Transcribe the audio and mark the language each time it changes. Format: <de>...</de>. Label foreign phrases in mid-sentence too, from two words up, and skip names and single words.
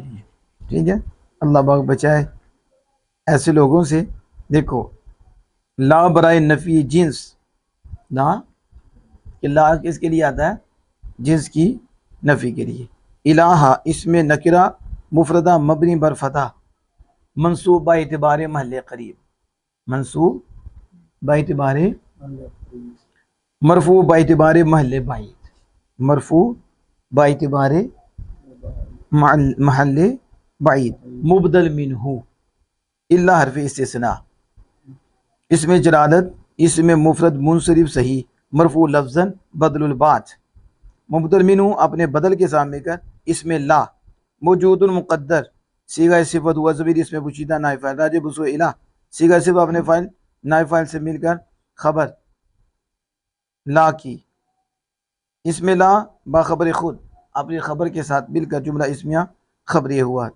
<ur>ٹھیک ہے، اللہ پاک بچائے ایسے لوگوں سے. دیکھو لا برائے نفی جنس، لا کہ لا کس کے لیے آتا ہے؟ جنس کی نفی کے لیے. الہ اس میں نکرہ مفردہ مبنی بر فتح منصوب با اعتبار محل قریب، منصوب با اعتبار، مرفوع با اعتبار محل بعید، مرفوع با اعتبار محل بعید، مبدل منہ الا حرف استثناء، اس میں جلالت، اس میں مفرد منصرف صحیح، مرفوع لفظاً بدل البات، مبدل منہ اپنے بدل کے سامنے کر، اس میں لا، موجود مقدر صیغہ صفت ہوا ضمیر اس میں پوشیدہ نائب فاعل راجع بسو الہ، صیغہ صفت اپنے فاعل نائب فاعل سے مل کر خبر لا کی، اس میں لا باخبر خود اپنی خبر کے ساتھ مل کر جملہ اسمیہ خبریہ ہوا.</ur>